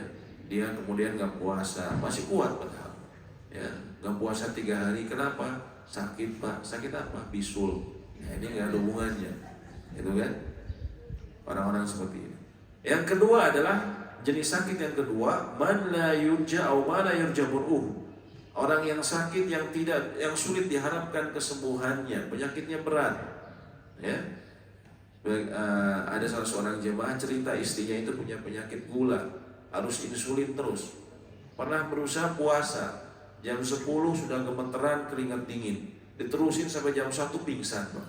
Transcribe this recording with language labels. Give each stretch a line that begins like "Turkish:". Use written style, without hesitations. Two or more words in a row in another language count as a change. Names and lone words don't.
Indonesian: Dia kemudian nggak puasa, masih kuat padahal, ya. Nggak puasa 3 hari, kenapa? Sakit pak, sakit apa? Bisul. Nah, ini nggak ada hubungannya, itu kan? Orang-orang seperti ini. Yang kedua adalah jenis sakit yang kedua,
Arabic: من لا يرجى أو ما لا يرجى برؤه.
Indonesian: Orang yang sakit yang sulit diharapkan kesembuhannya, penyakitnya berat. Ya. Ada salah seorang jemaah cerita istrinya itu punya penyakit gula, harus insulin terus. Pernah berusaha puasa, jam 10 sudah gemeteran, keringat dingin, diterusin sampai jam 1 pingsan, Pak.